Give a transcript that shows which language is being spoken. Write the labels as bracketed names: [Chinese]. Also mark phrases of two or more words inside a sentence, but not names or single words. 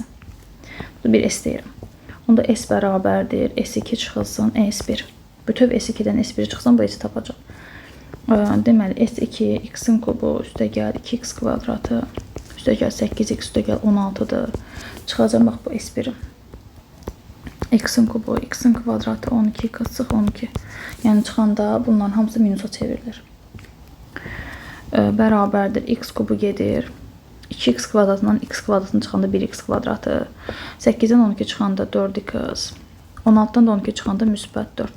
[Azerbaijani] Burada bir S deyirəm. Onda S bərabərdir, S2 çıxılsın, S1. Bütöv S2-dən S1-i çıxsam, bu S tapacaq. Deməli, S2, x-in kubu, üstə gəl 2x kvadratı, üstə gəl 8x, üstə gəl 16-dır. Çıxacaq, bax bu S1-i. X-in kubu, x-in kvadratı 12, qısıq 12. Yəni, çıxanda bunların hamısı minusa çevrilir. Bərabərdir, x kubu gedir. 2x kvadratından x kvadratını çıxanda 1x kvadratı. 8-dən 12 çıxanda 4x. 16-dan da 12 çıxanda müsbət 4.